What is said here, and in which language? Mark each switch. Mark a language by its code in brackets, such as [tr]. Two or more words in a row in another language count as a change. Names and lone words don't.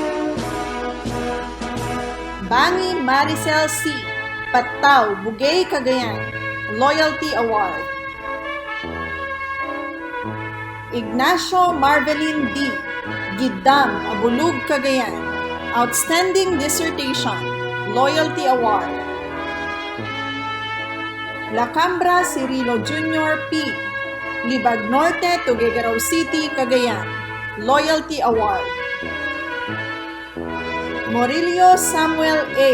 [en] Bangi Maricel C. Patao, Bugay Cagayan, Loyalty Award. Ignacio Marvelin D. Gidam, Abulug Cagayan, Outstanding Dissertation, Loyalty Award. Lacambra Cirilo Jr. P. Libag Norte, Tuguegarao City, Cagayan, Loyalty Award. Morillo Samuel A.